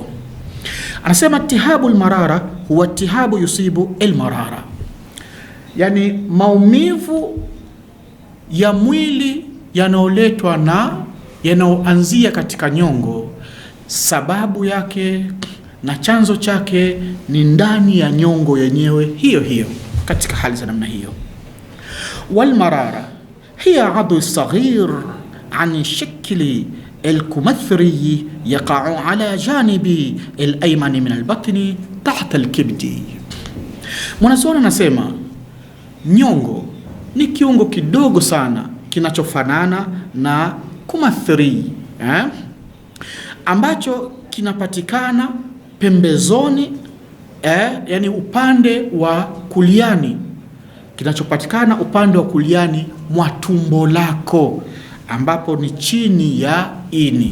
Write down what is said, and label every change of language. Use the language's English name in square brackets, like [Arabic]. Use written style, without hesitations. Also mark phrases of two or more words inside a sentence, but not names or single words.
[Swahili] Anasema [Arabic] التهاب المرارة هو التهاب يصيب المرارة, [Swahili] yani maumivu ya mwili yanayoletwa na yanayoanzia katika nyongo. Sababu yake na chanzo chake ni ndani ya nyongo yenyewe hiyo hiyo. Katika hali za namna hiyo, [Arabic] والمرارة هي عضو صغير عن شكل الكمثرى يقع على الجانب الأيمن من البطن تحت الكبد. [Swahili] Mwanazuoni anasema nyongo ni kiungo kidogo sana kinachofanana na kumathri, ambacho kinapatikana pembezoni, yani upande wa kuliani, kinachopatikana upande wa kuliani mwa tumbo lako, ambapo ni chini ya ini.